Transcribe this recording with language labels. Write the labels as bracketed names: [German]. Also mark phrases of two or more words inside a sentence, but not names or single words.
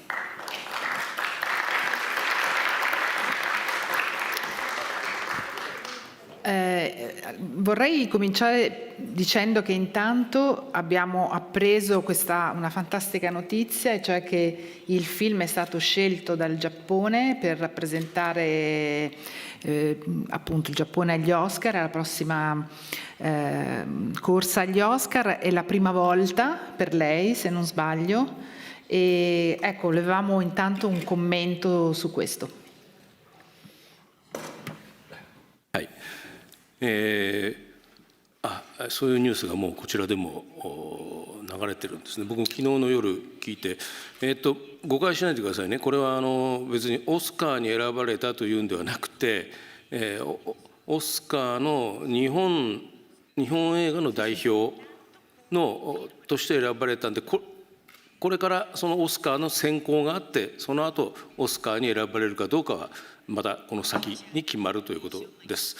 [Italian] Vorrei cominciare dicendo che intanto abbiamo appreso una fantastica notizia, e cioè che il film è stato scelto dal Giappone per rappresentare appunto il Giappone agli Oscar, alla prossima corsa agli Oscar. È la prima volta per lei, se non sbaglio, e ecco, volevamo intanto un commento su questo. [Japanese] そういうニュースがもうこちらでも流れてるんですね。僕も昨日の夜聞いて、誤解しないでくださいね。これは別にオスカーに選ばれたというんではなくて、オスカーの日本映画の代表として選ばれたんで、これからそのオスカーの選考があって、その後オスカーに選ばれるかどうかはまたこの先に決まるということです。